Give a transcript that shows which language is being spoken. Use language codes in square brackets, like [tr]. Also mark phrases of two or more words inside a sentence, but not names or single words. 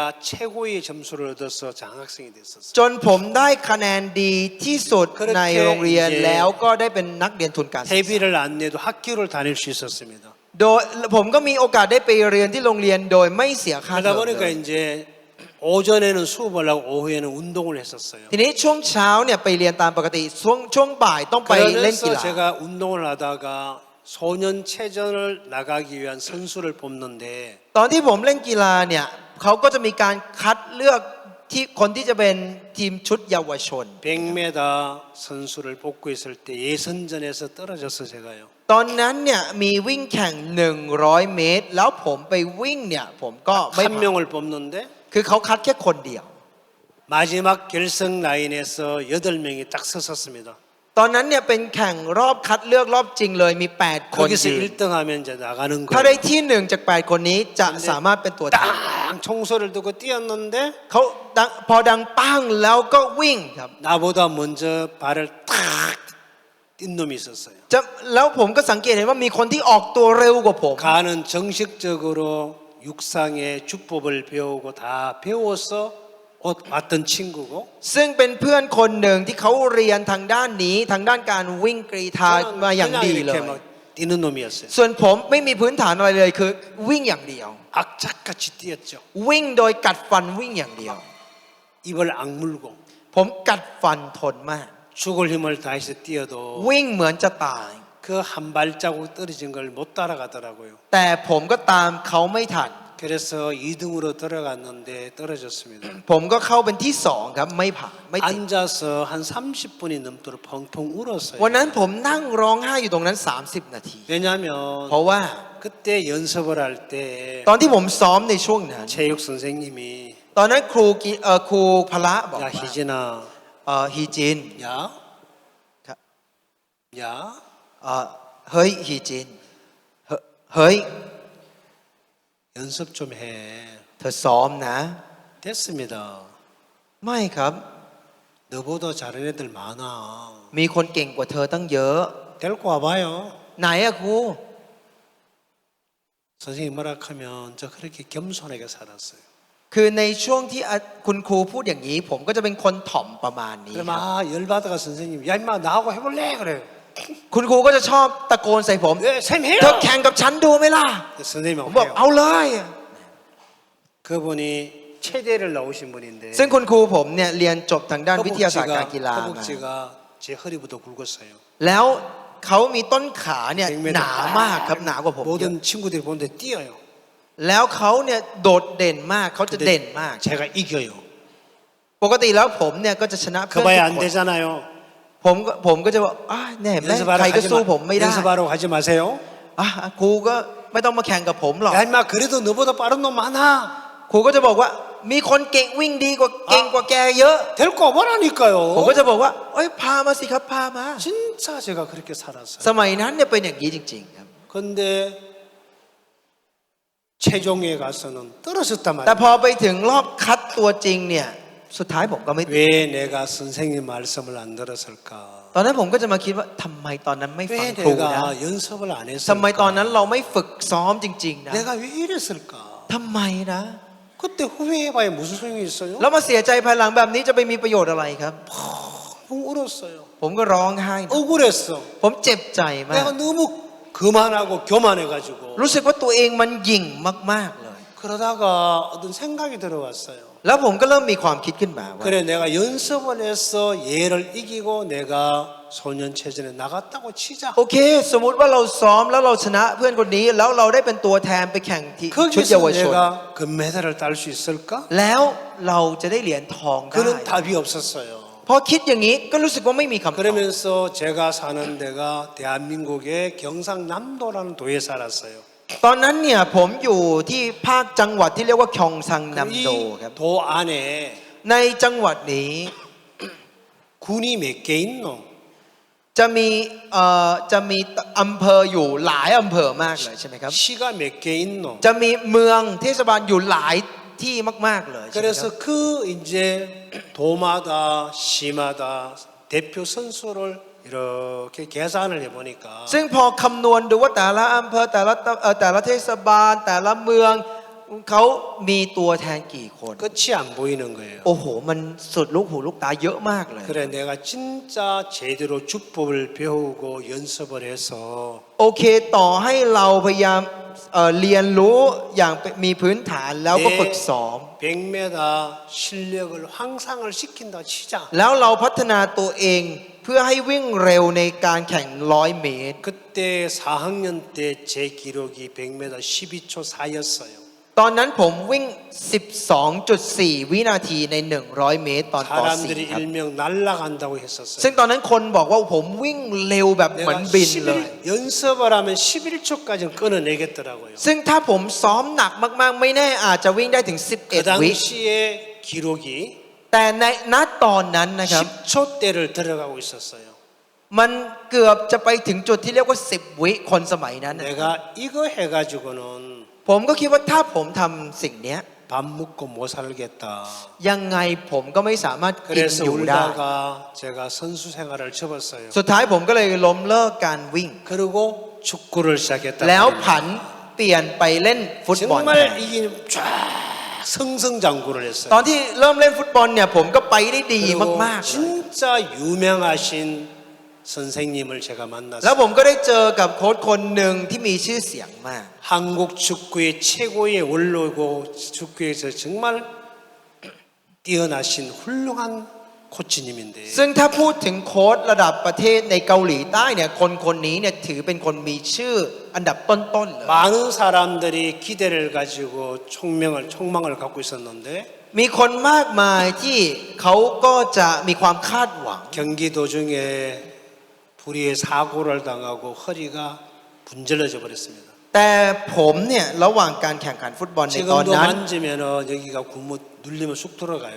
[ko] 제가 최고의 점수를 얻어서 장학생이 됐었어요. [th] จนผมได้คะแนนดีที่สุดในโรงเรียน [ko] 그렇게 이제 [th] แล้วก็ได้เป็นนักเรียนทุนการศึกษา [ko] 회비를 안 내도 학교를 다닐 수 있었습니다. [th] โดยผมก็มีโอกาสได้ไปเรียนที่โรงเรียนโดยไม่เสียค่าเท [ko] 그러다 [th] อม [ko] 보니까 [th] เลย [ko] 이제 오전에는 수업을 하고 오후에는 운동을 했었어요. [th] ทีนี้ช่วงเช้าเนี่ยไปเรียนตามปกติช่วงบ่ายต้องไปเล่นกีฬา [ko] 그러면서 제가 운동을 하다가 소년체전을 나가기 위한 선수를 뽑는데 [th] ตอนที่ผมเล่นกีฬาเนี่ยเขาก็จะมีการคัดเลือกที่คนที่จะเป็นทีมชุดเยาวชน [ko] 100m 선수를 뽑고 있을 때 예선전에서 떨어져서 제가요. [th] ตอนนั้นเนี่ยมีวิ่งแข่ง100 เมตร แล้วผมไปวิ่งเนี่ยผมก็ไม่ [ko] 한 명을 뽑는데 [th] คือเขาคัดแค่คนเดียว [ko] 마지막 결승 라인에서 8명이 딱 서섰습니다. [th] ตอนนั้นเนี่ยเป็นแข่งรอบคัดเลือกรอบจริงเลยมี8คน [ko] 거기서 [th] ยืน [ko] 1등하면 이제 나가는 [th] ถ้าได้ [ko] 거예요. [th] ที่1จาก8คนนี้จะสามารถเป็นตัวแทน [ko] 땅 총소리를 듣고 뛰었는데 [th] เขาดังพอดังปั้งแล้วก็วิ่งครับ [ko] 나보다 먼저 발을 탁 뛴 놈이 있었어요. [th] จะแล้วผมก็สังเกตเห็นว่ามีคนที่ออกตัวเร็วกว่าผม [ko] 가는 정식적으로 육상의 주법을 배우고 다 배워서 왔던 친구고 [th] ซึ่งเป็นเพื่อนคนหนึ่งที่เขาเรียนทางด้านนี้ทางด้านการวิ่งกรีฑา [ko] 저는 [th] มาอย่าง [ko] 그냥 [th] ดีเล [ko] 이렇게 [th] ย [ko] 막 뛰는 놈이었어요. [th] ส่วนผมไม่มีพื้นฐานอะไรเลยคือวิ่งอย่างเดียว [ko] 악착같이 뛰었죠. [th] วิ่งโดยกัดฟันวิ่งอย่างเดียว [ko] 입을 악물고 [th] ผมกัดฟันทนมาก [ko] 죽을 힘을 다해서 뛰어도 [th] วิ่งเหมือนจะตาย [ko] 그 한 발자국 떨어진 걸 못 따라가더라고요. [th] แต่ผมก็ตามเขาไม่ทัน [ko] 그래서 2등으로 들어갔는데 떨어졌습니다. [th] ผมก็เข้าเป็นที่สองครับไม่ผ่านไม่ติด [ko] 앉아서 한 30분이 넘도록 펑펑 울었어요. [th] วันนั้นผมนั่งร้องไห้อยู่ตรงนั้น30 นาที [ko] 왜냐하면 [th] เพราะว่า [ko] 그때 연습을 할 때 [th] ตอนที่ผมซ้อมในช่วงนั้น [ko] 체육 선생님이 [th] ตอนนั้นครูพละบอก [ko] 야 [th] ว่า [ko] 희진아 [th] ฮีจิน [ko] 야 [th] ครับ [ko] 야 [th] เฮ้ยฮีจินเฮ้ย [ko] 연습 좀 해. [th] เธอซ้อมนะ [ko] 됐습니다. [th] ไม่ครับ [ko] 너보다 잘하는 애들 많아. [th] มีคนเก่งกว่าเธอตั้งเยอะ [ko] 데리고 와봐요. [th] ไหนอะครู [ko] 선생님 뭐라하면 저 그렇게 겸손하게 살았어요. [th] คือในช่วงที่คุณครูพูดอย่างนี้ ผมก็จะเป็นคนถ่อมประมาณนี้ [ko] 그럼 아 열받아가 선생님 야 임마 나하고 해볼래 그래. [th] คุณครูก็จะชอบตะโกนใส่ผม [ko] 쌤 해요. [th] เธอแข่งกับฉันดูไหมล่ะ [ko] 선생님 [th] ผมบอก [ko] 하고 [th] เอาเลย [ko] 그분이 체대를 나오신 분인데 [th] ซึ่งคุณครูผมเนี่ยเรียนจบทางด้านวิทยาศาสตร์การกีฬามา [ko] 허벅지가 제 허리보다 굵었어요. [th] แล้วเขามีต้นขาเนี่ยหนามากครับหนากว่าผมเยอะ [ko] 모든 친구들이 보는데 뛰어요. [th] แล้วเขาเนี่ยโดดเด่นมากเขาจะเด่นมาก [ko] 제가 이겨요. [th] ปกติแล้วผมเนี่ยก็จะชนะเพื่อน [ko] 그봐야 [th] ทุ [ko] 안 [th] กคน [ko] 되잖아요. [th] ผมก็จะบอกแน่แม่ใครก็สู้ผมไม่ได้ [ko] 연습하러 가지 마세요. [th] ครูก็ไม่ต้องมาแข่งกับผมหรอก [ko] 야 임마 그래도 너보다 빠른 놈 많아. [th] ครูก็จะบอกว่ามีคนเก่งวิ่งดีกว่าเก่งกว่าแกเยอะ [ko] 데리고 와보라니까요. [th] ผมก็จะบอกว่าพามาสิครับพามา [ko] 진짜 제가 그렇게 살았어요. [th] สมัยนั้นเนี่ยเป็นอย่างนี้จริงๆครับ [ko] 근데 최종에 가서는 떨어졌단 [th] แต่ [ko] 말이에요. [th] พอไปถึงรอบคัดตัวจริงเนี่ยสุดท้ายผมก็ไม่ [ko] 왜 내가 선생님 말씀을 안 들었을까? [th] ตอนนั้นผมก็จะมาคิดว่าทำไมตอนนั้นไม่ฟัง [ko] 왜 [th] ครูนะ [ko] 내가 연습을 안 [th] ทำไมตอนนั้น [ko] 했을까? [th] เราไม่ฝึกซ้อมจริงๆนะ [ko] 내가 왜 이랬을까? [th] ทำไมนะ [ko] 그때 후회해봐야 무슨 소용이 있어요? [th] แล้วมาเสียใจภายหลังแบบนี้จะไปมีประโยชน์อะไรครับ [ko] 펑 울었어요. [th] ผมก็ร้องไห้นะ [ko] 억울했어. [th] ผมเจ็บใจมาก [ko] 내가 너무 그만하고 교만해가지고 [th] รู้สึกว่าตัวเองมันหยิ่งมากๆเลย [ko] 그러다가 어떤 생각이 들어왔어요. [th] แล้วผมก็เริ่มมีความคิดขึ้นมาว่า [ko] 그래 내가 연습을 해서 얘를 이기고 내가 소년체전에 나갔다고 치자. [th] โอเค สมมุติว่าเราซ้อมแล้วเราชนะเพื่อนคนนี้ แล้วเราได้เป็นตัวแทนไปแข่งที่ชุดเยา [ko] 거기서 [th] วชน [ko] 내가 금메달을 딸 수 있을까? [th] แล้วเราจะได้เหรียญทองได้ [ko] 그런 답이 없었어요. [th] พอคิดอย่างนี้ก็รู้สึกว่าไม่มีคำตอบ [ko] 그러면서 제가 사는 데가 대한민국의 경상남도라는 도에 살았어요. [th] ตอนนั้นเนี่ยผมอยู่ที่ภาคจังหวัดที่เรียกว่าคยองซังนัมโดครับ [ko] 이 도 안에 [th] ในจังหวัดนี้ [ko] 군이 몇 개 있노? [th] จะมีอำเภออยู่หลายอำเภอมากเลยใช่ไหมครับ [ko] 시가 몇 개 있노? [th] จะมีเมืองเทศบาลอยู่หลายที่มากๆเลยใช่ไหมครับ [ko] 그래서 그 이제 도마다 시마다 대표 선수를 이렇게 계산을 해보니까 [th] ซึ่งพอคำนวณดูว่าแต่ละอำเภอแต่ละเทศบาลแต่ละเมืองเขามีตัวแทนกี่คน [ko] 끝이 안 보이는 거예요. [th] โอ้โหมันสุดลูกหูลูกตาเยอะมากเลย [ko] 그래 내가 진짜 제대로 주법을 배우고 연습을 해서 [th] โอเคต่อให้เราพยายามเรียนรู้อย่างมีพื้นฐานแล้วก็ฝึกซ้อม [ko] 100m 실력을 향상을 시킨다 치자. [th] แล้วเราพัฒนาตัวเองเพื่อให้วิ่งเร็วในการแข่ง100 เมตร [ko] 그때 4학년 때 제 기록이 100m 12초 4였어요. [th] ตอนนั้นผมวิ่ง 12.4 วินาทีใน 100 เมตรตอนป [ko] 사람들이 [th] .4 ครับ [ko] 일명 날아간다고 했었어요. [th] ซึ่งตอนนั้นคนบอกว่าผมวิ่งเร็วแบบเหมือน [ko] 내가 [th] บินเลย [ko] 연습을 하면 11초까지는 끊어내겠더라고요. [th] ซึ่งถ้าผมซ้อมหนักมากๆ ไม่แน่อาจจะวิ่งได้ถึง [ko] 그 [th] 11 วิ [ko] 당시에 기록이 [th] แต่ในณตอนนั้นนะครับ [ko] 10초대를 들어가고 있었어요. [th] มันเกือบจะไปถึงจุดที่เรียกว่า 10 วิคนสมัยนั้นนะ [ko] 내가 이거 해가지고는 [th] ผมก็คิดว่าถ้าผมทำสิ่งเนี้ย [ko] 밥 먹고 못 살겠다. [th] ยังไงผมก็ไม่สามารถกิน [ko] 그래서 [th] อยู่ได้ [ko] 울다가 제가 선수 생활을 접었어요. [th] สุดท้ายผมก็เลยล้มเลิกการวิ่ง [ko] 그리고 축구를 시작했다. [th] แล้วผันเปลี่ยนไปเล่นฟุตบอลแท [ko] 정말 [th] น [ko] 이게 쫙 승승장구를 했어요. [th] ตอนที่เริ่มเล่นฟุตบอลเนี่ยผมก็ไปได้ดี [ko] 그리고 [th] มากๆเลย [ko] 진짜 유명하신 선생님을 제가 [th] แล้ว [ko] 만났어요. [th] ผมก็ได้เจอกับโค้ชคนหนึ่งที่มีชื่อเสียงมาก [ko] 한국 축구의 최고의 원로고 축구에서 정말 뛰어나신 훌륭한 코치님인데 [th] ซึ่งถ้าพูดถึงโค้ชระดับประเทศในเกาหลีใต้เนี่ยคนนี้เนี่ยถือเป็นคนมีชื่ออันดับต้นๆเลย [ko] 많은 사람들이 기대를 가지고 촉망을 갖고 있었는데 [th] มีคนมากมายที่เขาก็จะมีความคาดหวัง [ko] 경기 도중에 불의의 사고를 당하고 허리가 분절해져 버렸습니다. [th] แต่ผมเนี่ยระหว่างการแข่งขันฟุตบอลในตอน [ko] 지금도 [th] นั้น [ko] 만지면은 여기가 눌리면 쑥 들어가요.